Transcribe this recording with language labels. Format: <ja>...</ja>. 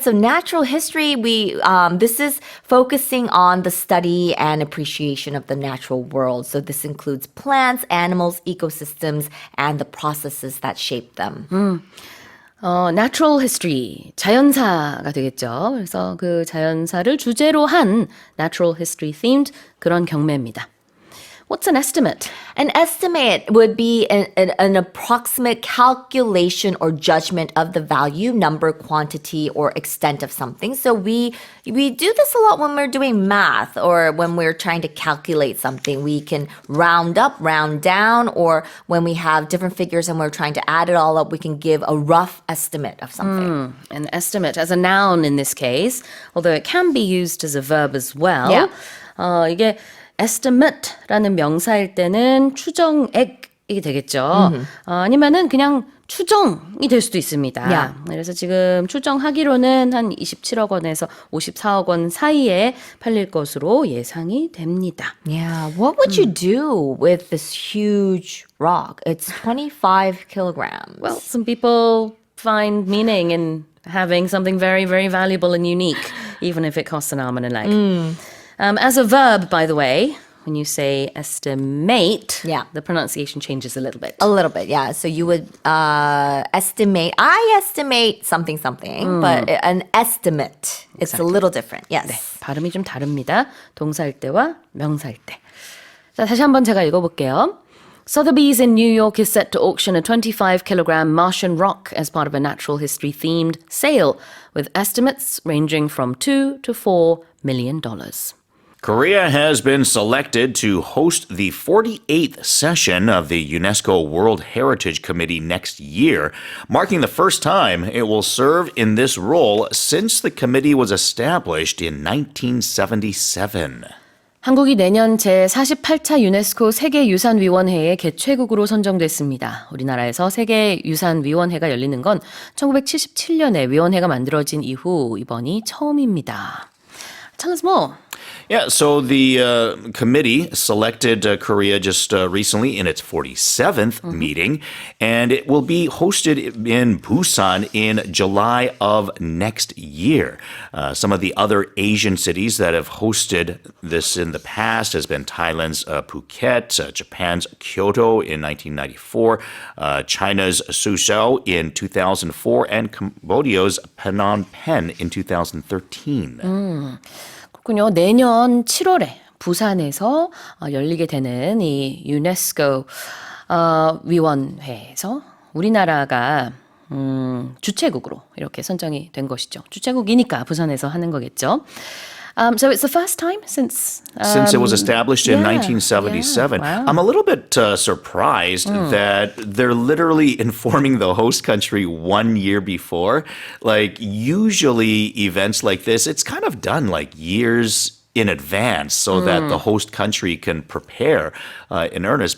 <en>So natural history, this is focusing on the study and appreciation of the natural world. So this includes plants, animals, ecosystems, and the processes that shape them.</en> <ko>Natural history, 자연사가 되겠죠. 그래서 그 자연사를 주제로 한 natural history themed 그런 경매입니다.</ko> <en>What's an estimate? An estimate would be an approximate calculation or judgment of the value, number, quantity, or extent of something. So we do this a lot when we're doing math or when we're trying to calculate something. We can round up, round down, or when we have different figures and we're trying to add it all up, we can give a rough estimate of something. An estimate as a noun in this case, although it can be used as a verb as well. Yeah.</en> <ko>이게 estimate라는 명사일 때는 추정액이 되겠죠. 아니면은 그냥 추정이 될 수도 있습니다.</ko> <en>Yeah.</en> <ko>그래서 지금 추정하기로는 한 27억 원에서 54억 원 사이에 팔릴 것으로 예상이 됩니다.</ko> <en>Yeah. What would you do with this huge rock? It's 25 kilograms. Well, some people find meaning in having something very, very valuable and unique, even if it costs an arm and a leg. As a verb, by the way, when you say estimate, the pronunciation changes a little bit. A little bit, yeah. So you would estimate, I estimate something, but an estimate, it's a little different, yes.</en> <ko>네, 발음이 좀 다릅니다. 동사일 때와 명사일 때. 자, 다시 한번 제가 읽어볼게요.</ko> <en>Sotheby's in New York is set to auction a 25-kilogram Martian rock as part of a natural history-themed sale, with estimates ranging from $2 to $4 million. Korea has been selected to host the 48th session of the UNESCO World Heritage Committee next year, marking the first time it will serve in this role since the committee was established in 1977.</en> <ko>한국이 내년 제48차 유네스코 세계유산위원회의 개최국으로 선정됐습니다. 우리나라에서 세계유산위원회가 열리는 건 1977년에 위원회가 만들어진 이후 이번이 처음입니다.</ko> <en>Tell us more. Yeah, so the committee selected Korea just recently in its 47th meeting, and it will be hosted in Busan in July of next year. Some of the other Asian cities that have hosted this in the past has been Thailand's Phuket, Japan's Kyoto in 1994, China's Suzhou in 2004, and Cambodia's Phnom Penh in 2013.</en> <ko>그렇군요. 내년 7월에 부산에서 열리게 되는 이 유네스코 위원회에서 우리나라가 주최국으로 이렇게 선정이 된 것이죠. 주최국이니까 부산에서 하는 거겠죠.</ko> <en>So it's the first time since it was established in 1977. Yeah, wow. I'm a little bit surprised that they're literally informing the host country 1 year before. Like usually events like this, it's kind of done like years in advance so that the host country can prepare in earnest.</en>